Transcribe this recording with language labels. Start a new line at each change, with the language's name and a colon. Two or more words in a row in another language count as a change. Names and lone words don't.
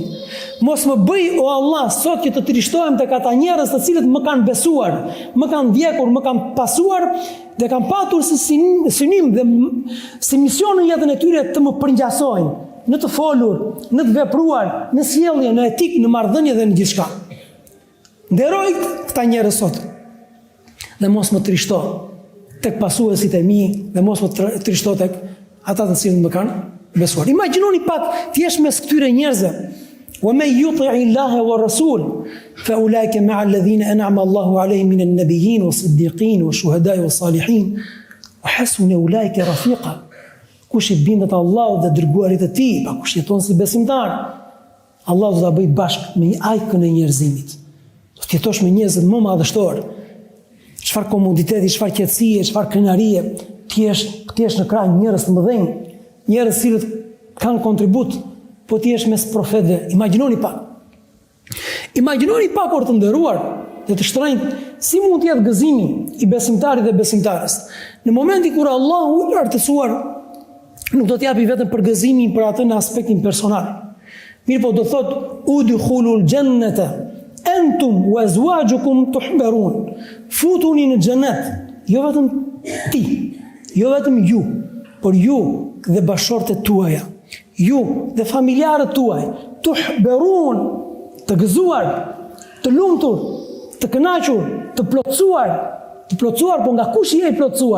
Albanian: Mos më bëj, o Allah, sot që të trishtohem tek ata njerëz të cilët më kanë besuar, më kanë ndjekur, më kanë pasuar dhe kanë patur synim dhe si mision në jetën e tyre të më përngjasojnë në të folur, në të vepruar, në sjellje, në etikë, në marrëdhënie dhe në gjithçka. Nderoj këta njerëz sot. Dhe mos më trishto tek pasuesit e mi dhe mos më trishto tek ata të cilët më kanë besuar. Imagjinoni pak të jesh mes këtyre njerëzve.
Arabic: وَمَنْ يُطِعِ اللَّهَ وَالرَّسُولَ فَأُولَٰئِكَ مَعَ الَّذِينَ أَنْعَمَ اللَّهُ عَلَيْهِمْ مِنَ النَّبِيِّينَ وَالصِّدِّيقِينَ وَالشُّهَدَاءِ وَالصَّالِحِينَ وَحَسُنَ أُولَٰئِكَ رَفِيقًا.
Albanian: Kush i bindet Allahut dhe dërguarit e tij, pa kush jeton si besimtar, Allahu do ta bëj bashkë me një ajkën e njerëzimit. Do të jetosh me njerëz më madhështor. Çfarë komoditeti, çfarë qetësie, çfarë krenarie, ti jesh në krah njerëz të mëdhenj, njerëz që kanë kontribut, po ti jesh mes profetëve. Imagjinoni pak. Imagjinoni pak or të nderuar dhe të shtrenjtë, si mund të jetë gëzimi i besimtarit dhe besimtares. Në momentin kur Allahu i lartësuar nuk do të japi vetëm për gëzimin për atë në aspektin personal. Mirë po do thot:
Arabic: "ادخلوا الجنة أنتم وأزواجكم تحبرون."
Albanian: Futuni në xhenet, jo vetëm ti, jo vetëm ju, por ju dhe bashortet tuaja, ju dhe familjarët tuaj, tuhbarun, të gëzuar, të lumtur, të kënaqur, të plotësuar, po nga kush je i plotësuar?